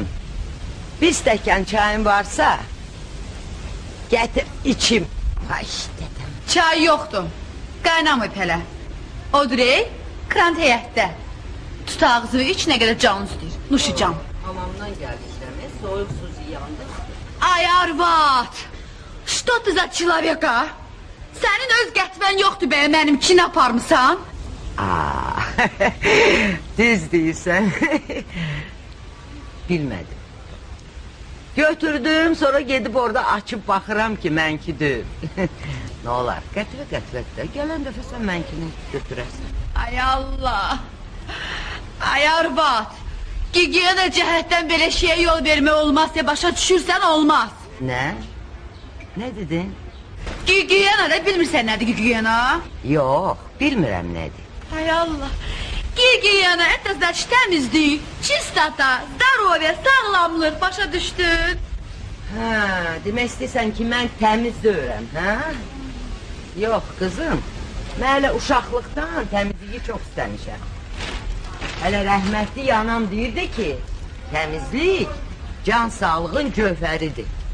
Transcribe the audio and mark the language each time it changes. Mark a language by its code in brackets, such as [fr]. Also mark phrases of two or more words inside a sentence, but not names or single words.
[az] Bir stəkan çayın varsa, gətir içim. Ay, dedəm. Çay yoxdur. Qaynamayıb hələ. Odur ey, krant həyətdə. Tut ağzını iç nə qədər canın istəyir. Nuşicam. Hamamdan gəlmişəm, soyuq su ziyandı. Ay arvad. [ru] Что ты за человека? [az] Sənin öz qətvən yoxdur be, mənimkini aparmısan? Aa, düz deyirsən. Bilmədim. Götürdüm, sonra gedib orada açıb baxıram ki, mənkidir. Nə olar, qətvə, gələn dəfə sən mənkini götürərsən. Ay Allah. Ay arvad. Gigiyena cəhətdən belə şeyə yol vermək olmaz ya, başa düşürsən olmaz. Nə? Nə dedin? Gigiyena da bilmirsən nədir gigiyena? Yox, bilmirəm nədir. Ay Allah. Gigiyena, [ru] это значит təmizlik, çistata, здоровье, sağlamlıq, başa düşdün? [az] Hə, demək istəyirsən ki, mən təmiz deyirəm, hə? Yox, qızım, mən hələ uşaqlıqdan təmizliyi çox istəmişəm. Hələ rəhmətli anam deyirdi ki, təmizlik can sağlığın gövhəridir.